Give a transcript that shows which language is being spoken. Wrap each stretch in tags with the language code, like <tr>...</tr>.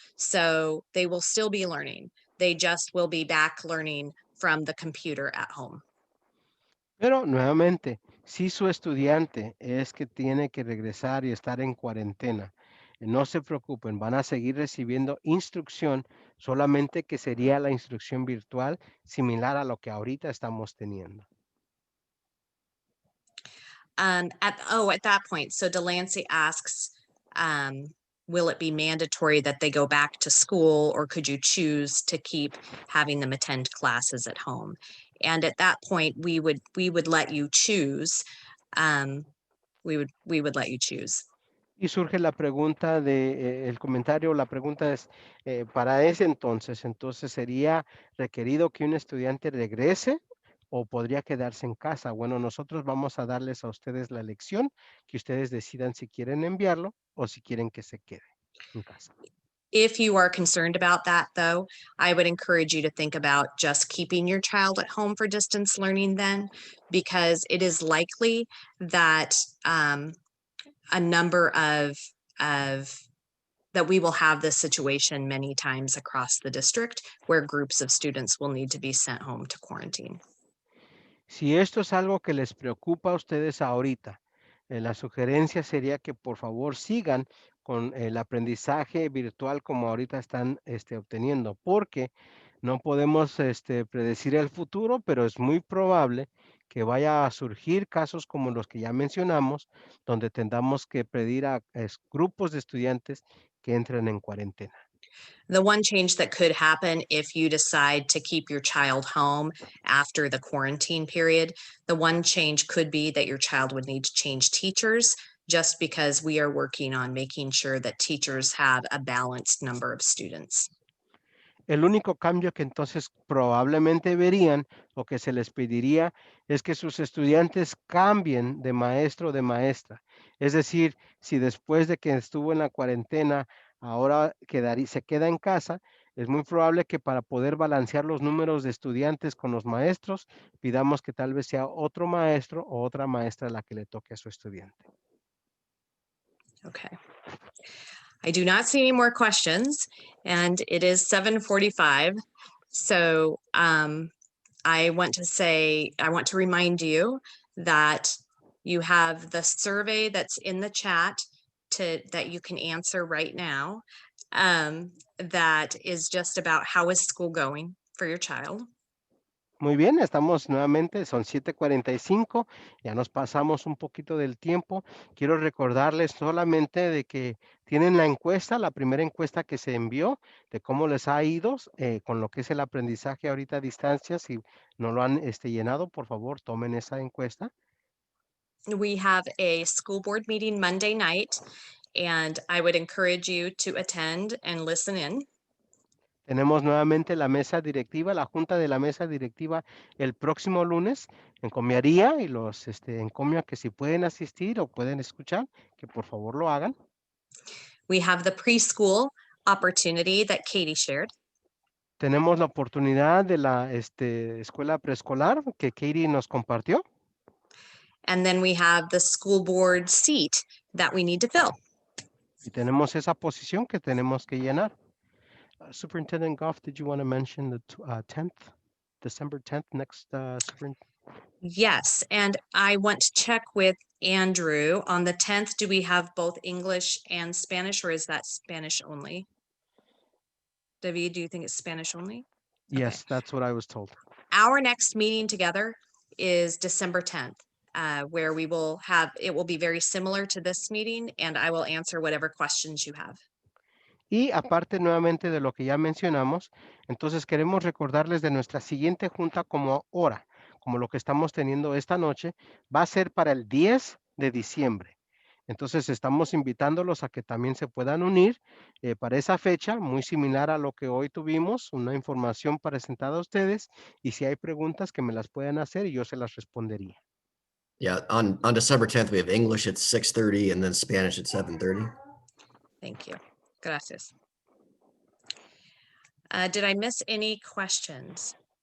<en>So they will still be learning. They just will be back learning from the computer at home.</en> <es>Pero nuevamente, si su estudiante es que tiene que regresar y estar en cuarentena, no se preocupen, van a seguir recibiendo instrucción, solamente que sería la instrucción virtual similar a lo que ahorita estamos teniendo.</es> <en>At that point, so Delancey asks, will it be mandatory that they go back to school, or could you choose to keep having them attend classes at home? And at that point, we would let you choose. We would let you choose.</en> <es>Y surge la pregunta el comentario, la pregunta es, para ese entonces sería requerido que un estudiante regrese o podría quedarse en casa. Bueno, nosotros vamos a darles a ustedes la elección, que ustedes decidan si quieren enviarlo o si quieren que se quede en casa.</es> <en>If you are concerned about that, though, I would encourage you to think about just keeping your child at home for distance learning then, because it is likely that a number of that we will have this situation many times across the district where groups of students will need to be sent home to quarantine.</en> <es>Si esto es algo que les preocupa a ustedes ahorita, la sugerencia sería que por favor sigan con el aprendizaje virtual como ahorita están obteniendo, porque no podemos predecir el futuro, pero es muy probable que vaya a surgir casos como los que ya mencionamos, donde tengamos que pedir a grupos de estudiantes que entren en cuarentena.</es> <en>The one change that could happen if you decide to keep your child home after the quarantine period, the one change could be that your child would need to change teachers, just because we are working on making sure that teachers have a balanced number of students.</en> <es>El único cambio que entonces probablemente verían o que se les pediría es que sus estudiantes cambien de maestro o de maestra. Es decir, si después de que estuvo en la cuarentena ahora se queda en casa, es muy probable que para poder balancear los números de estudiantes con los maestros, pidamos que tal vez sea otro maestro o otra maestra la que le toque a su estudiante.</es> <en>Okay. I do not see any more questions, and it is 7:45. So I want to remind you that you have the survey that's in the chat that you can answer right now. That is just about how is school going for your child.</en> <es>Muy bien, estamos nuevamente, son 7:45, ya nos pasamos un poquito del tiempo. Quiero recordarles solamente de que tienen la encuesta, la primera encuesta que se envió, de cómo les ha ido con lo que es el aprendizaje ahorita a distancia. Si no lo han llenado, por favor, tomen esa encuesta.</es> <en>We have a school board meeting Monday night, and I would encourage you to attend and listen in.</en> <es>Tenemos nuevamente la mesa directiva, la junta de la mesa directiva el próximo lunes. Encomiaría y los encomio a que si pueden asistir o pueden escuchar, que por favor lo hagan.</es> <en>We have the preschool opportunity that Katie shared.</en> <es>Tenemos la oportunidad de la escuela preescolar que Katie nos compartió.</es> <en>And then we have the school board seat that we need to fill.</en> <es>Y tenemos esa posición que tenemos que llenar.</es> <en>Superintendent Goff, did you want to mention the 10th, December 10th, next superintendent? Yes, and I want to check with Andrew on the 10th. Do we have both English and Spanish, or is that Spanish only? David, do you think it's Spanish only? Yes, that's what I was told. Our next meeting together is December 10th, where we will have, it will be very similar to this meeting, and I will answer whatever questions you have.</en> <es>Y aparte nuevamente de lo que ya mencionamos, entonces queremos recordarles de nuestra siguiente junta como hora, como lo que estamos teniendo esta noche, va a ser para el 10 de diciembre. Entonces estamos invitándolos a que también se puedan unir para esa fecha, muy similar a lo que hoy tuvimos, una información presentada a ustedes, y si hay preguntas que me las puedan hacer y yo se las respondería.</es> <en>Yeah, on December 10th, we have English at 6:30 and then Spanish at 7:30. Thank you.</en> <es>Gracias.</es> <en>Did I miss any questions?</en>